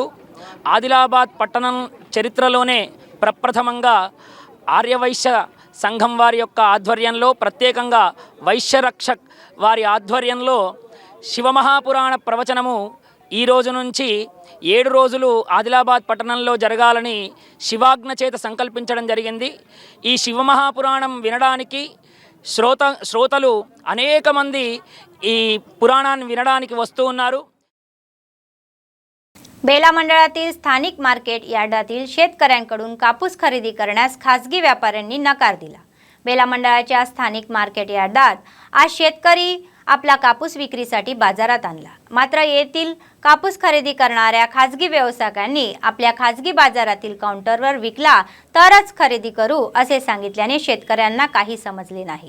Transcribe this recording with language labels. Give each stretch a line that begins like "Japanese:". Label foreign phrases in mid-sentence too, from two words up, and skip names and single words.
Telugu: ఆదిలాబాద్ పట్టణం చరిత్రలోనే ప్రప్రథమంగా ఆర్యవైశ్య సంఘం వారి యొక్క ఆధ్వర్యంలో, ప్రత్యేకంగా వైశ్యరక్షక్ వారి ఆధ్వర్యంలో శివమహాపురాణ ప్రవచనము ఈ రోజు నుంచి 7 రోజులు ఆదిలాబాద్ పట్టణంలో జరగాలని శివాజ్ఞ చేత సంకల్పించడం జరిగింది। ఈ శివమహాపురాణం వినడానికి శ్రోతలు అనేక మంది ఈ పురాణాన్ని వినడానికి వస్తూ ఉన్నారు।
Marathi: बेला मंडळातील स्थानिक मार्केट यार्डातील शेतकऱ्यांकडून कापूस खरेदी करण्यास खासगी व्यापाऱ्यांनी नकार दिला। बेला मंडळाच्या स्थानिक मार्केट यार्डात आज शेतकरी आपला कापूस विक्रीसाठी बाजारात आणला, मात्र येथील कापूस खरेदी करणाऱ्या खासगी व्यावसायिकांनी आपल्या खासगी बाजारातील काउंटरवर विकला तरच खरेदी करू असे सांगितल्याने शेतकऱ्यांना काही समजले नाही।